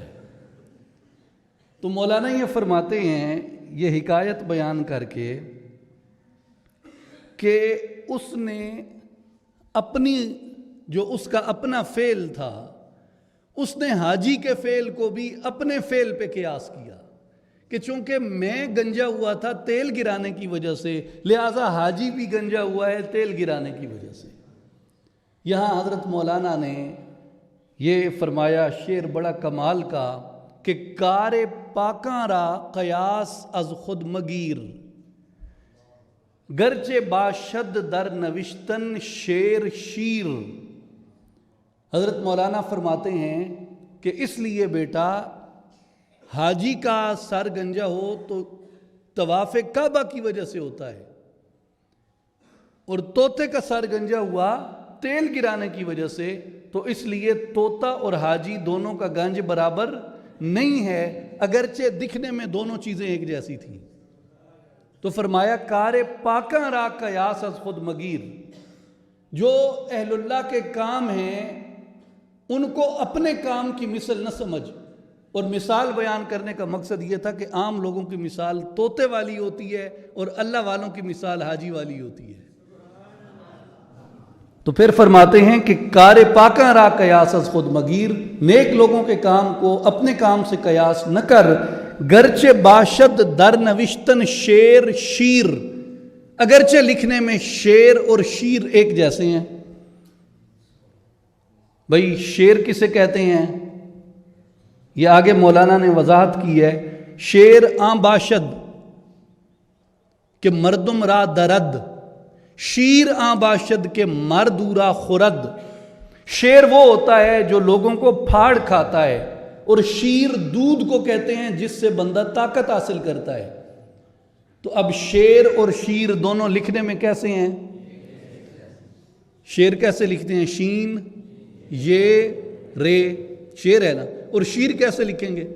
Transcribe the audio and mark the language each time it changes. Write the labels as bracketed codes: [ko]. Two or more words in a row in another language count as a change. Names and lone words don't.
[ur] تو مولانا یہ فرماتے ہیں، یہ حکایت بیان کر کے، کہ اس نے جو اس کا اپنا فعل تھا، اس نے حاجی کے فعل کو بھی اپنے فعل پہ قیاس کیا کہ چونکہ میں گنجا ہوا تھا تیل گرانے کی وجہ سے، لہٰذا حاجی بھی گنجا ہوا ہے تیل گرانے کی وجہ سے۔ یہاں حضرت مولانا نے یہ فرمایا، شعر بڑا کمال کا، کہ [fa] کار پاکاں را قیاس از خود مگیر، گرچہ باشد در نوشتن شیر شیر۔ [ur] حضرت مولانا فرماتے ہیں کہ اس لیے بیٹا، حاجی کا سر گنجا ہو تو طواف کعبہ کی وجہ سے ہوتا ہے، اور طوطے کا سر گنجا ہوا تیل گرانے کی وجہ سے، تو اس لیے طوطا اور حاجی دونوں کا گنج برابر نہیں ہے، اگرچہ دکھنے میں دونوں چیزیں ایک جیسی تھیں۔ تو فرمایا [fa] کار پاکاں را قیاس از خود مگیر، [ur] جو اہل اللہ کے کام ہیں ان کو اپنے کام کی مثل نہ سمجھ۔ اور مثال بیان کرنے کا مقصد یہ تھا کہ عام لوگوں کی مثال طوطے والی ہوتی ہے اور اللہ والوں کی مثال حاجی والی ہوتی ہے۔ تو پھر فرماتے ہیں کہ [fa] کار پاکاں را قیاس از خود مگیر، [ur] نیک لوگوں کے کام کو اپنے کام سے قیاس نہ کر، [fa] گرچہ باشد در نوشتن شیر شیر، [ur] اگرچہ لکھنے میں شیر اور شیر ایک جیسے ہیں۔ بھئی شیر کسے کہتے ہیں؟ یہ آگے مولانا نے وضاحت کی ہے۔ [fa] شیر آں باشد کہ مردم را درد، شیر آں باشد کے مردورا خورد۔ [ur] شیر وہ ہوتا ہے جو لوگوں کو پھاڑ کھاتا ہے، اور شیر دودھ کو کہتے ہیں جس سے بندہ طاقت حاصل کرتا ہے۔ تو اب شیر اور شیر دونوں لکھنے میں کیسے ہیں؟ شیر کیسے لکھتے ہیں؟ شین یہ رے، شیر ہے نا، اور شیر کیسے لکھیں گے؟